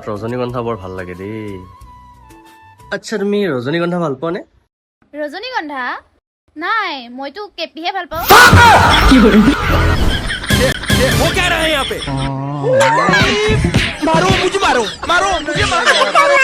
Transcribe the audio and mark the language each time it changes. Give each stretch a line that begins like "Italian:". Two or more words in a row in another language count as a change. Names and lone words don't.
Assamese: ৰজনীগন্ধা বৰ ভাল লাগে দেই আচ্ছা তুমি ৰজনীগন্ধা ভাল পোৱা নে ৰজনীগন্ধা নাই মইতো কেপিহে ভাল পাওঁ
Hindi: वो क्या रहा है यहाँ पे मारो मुझे मारो